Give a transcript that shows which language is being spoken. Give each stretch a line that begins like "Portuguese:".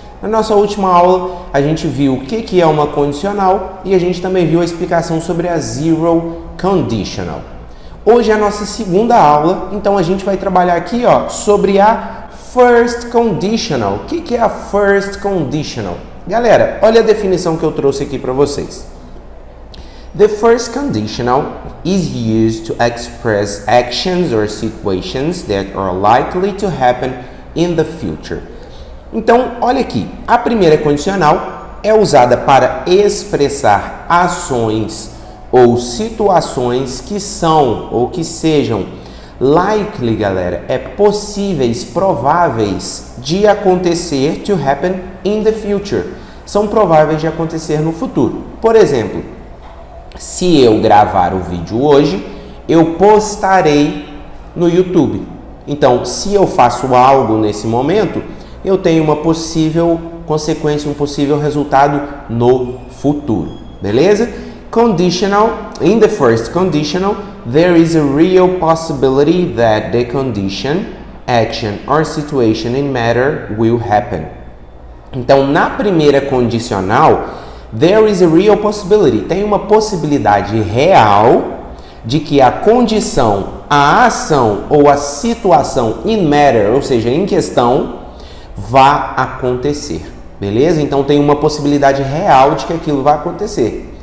Portuguese: Na nossa última aula a gente viu o que é uma condicional e a gente também viu a explicação sobre a zero conditional. Hoje é a nossa segunda aula, então a gente vai trabalhar aqui sobre a first conditional. O que é a first conditional? Galera, olha a definição que eu trouxe aqui para vocês.
English: The first conditional is used to express actions or situations that are likely to happen in the future.
Portuguese: Então, olha aqui, a primeira condicional é usada para expressar ações ou situações que são ou que sejam likely, galera, possíveis, prováveis de acontecer,
English: to happen in the future.
Portuguese: São prováveis de acontecer no futuro. Por exemplo, se eu gravar o vídeo hoje, eu postarei no YouTube. Então, se eu faço algo nesse momento, eu tenho uma possível consequência, um possível resultado no futuro. Beleza?
English: Conditional, in the first conditional, there is a real possibility that the condition, action or situation in matter will happen.
Portuguese: Então, na primeira condicional,
English: there is a real possibility.
Portuguese: Tem uma possibilidade real de que a condição, a ação ou a situação in matter, ou seja, em questão, vá acontecer. Beleza? Então, tem uma possibilidade real de que aquilo vai acontecer.